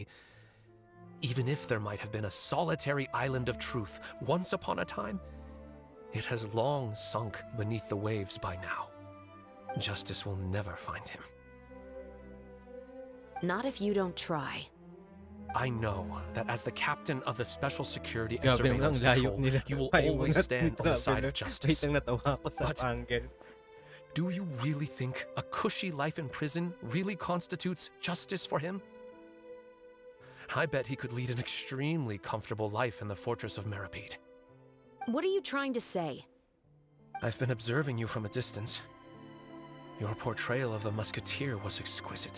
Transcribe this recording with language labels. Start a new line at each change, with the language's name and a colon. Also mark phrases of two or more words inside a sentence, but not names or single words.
English: Even if there might have been a solitary island of truth once upon a time, it has long sunk beneath the waves by now. Justice will never find him. Not if you don't try. I know that as the captain of the Special Security and
Filipino: Grabe naman ang
English: Surveillance
Filipino: layok
English: Patrol,
Filipino: nila.
English: you will
Filipino: Ayaw
English: always
Filipino: nga,
English: stand on the
Filipino: grabe
English: side
Filipino: na.
English: of justice.
Filipino: Wait lang, natawa ako sa But angle.
English: do you really think a cushy life in prison really constitutes justice for him? I bet he could lead an extremely comfortable life in the fortress of Meripede. What are you trying to say? I've been observing you from a distance. Your portrayal of the musketeer was exquisite.